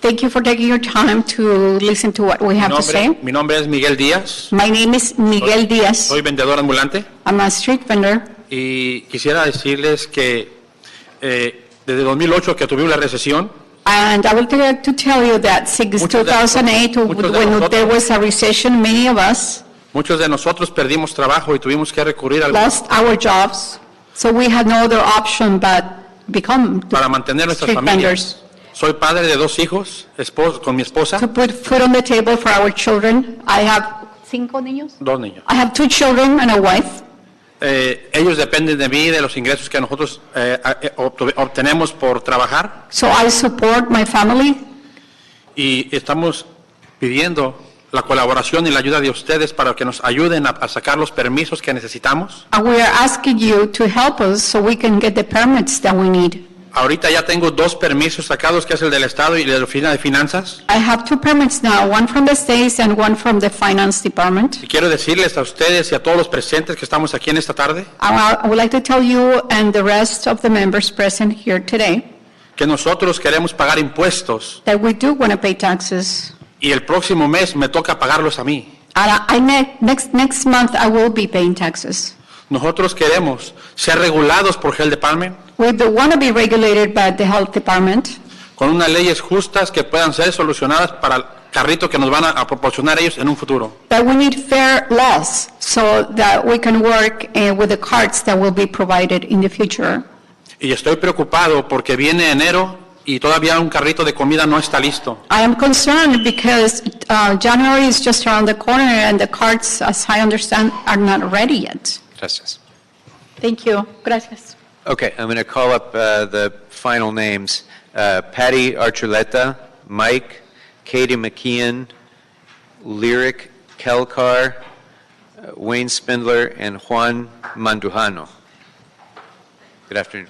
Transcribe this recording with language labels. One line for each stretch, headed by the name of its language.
English: Thank you for taking your time to listen to what we have to say.
Spanish: Mi nombre es Miguel Díaz.
English: My name is Miguel Díaz.
Spanish: Soy vendedor ambulante.
English: I'm a street vendor.
Spanish: Y quisiera decirles que desde 2008 que tuvimos la recesión,
English: And I would like to tell you that since 2008, when there was a recession, many of us
Spanish: muchos de nosotros perdimos trabajo y tuvimos que recurrir al
English: lost our jobs. So we had no other option but become
Spanish: para mantener nuestras
English: street
Spanish: familias.
English: vendors.
Spanish: Soy padre de 2 hijos, con mi esposa,
English: To put food on the table for our children. I have 5
Spanish: niños. 2 niños.
English: I have 2 children and a wife.
Spanish: Ellos dependen de mí, de los ingresos que nosotros obtenemos por trabajar.
English: So I support my family.
Spanish: Y estamos pidiendo la colaboración y la ayuda de ustedes para que nos ayuden a sacar los permisos que necesitamos.
English: And we are asking you to help us so we can get the permits that we need.
Spanish: Ahorita ya tengo 2 permisos sacados, que es el del Estado y el de la Oficina de Finanzas.
English: I have 2 permits now, one from the states and one from the finance department.
Spanish: Y quiero decirles a ustedes y a todos los presentes que estamos aquí en esta tarde
English: I would like to tell you and the rest of the members present here today
Spanish: que nosotros queremos pagar impuestos
English: that we do want to pay taxes.
Spanish: y el próximo mes me toca pagarlos a mí.
English: And next month I will be paying taxes.
Spanish: Nosotros queremos ser regulados por Health Department
English: We do want to be regulated by the health department
Spanish: con unas leyes justas que puedan ser solucionadas para el carrito que nos van a proporcionar ellos en un futuro.
English: but we need fair laws so that we can work with the cards that will be provided in the future.
Spanish: Y estoy preocupado porque viene enero y todavía un carrito de comida no está listo.
English: I am concerned because January is just around the corner and the cards, as I understand, are not ready yet.
Spanish: Gracias.
English: Thank you.
Spanish: Gracias.
English: Okay, I'm going to call up the final names. Patty Archuleta, Mike, Katie McKeon, Lyric Kelkar, Wayne Spindler, and Juan Mandujano. Good afternoon.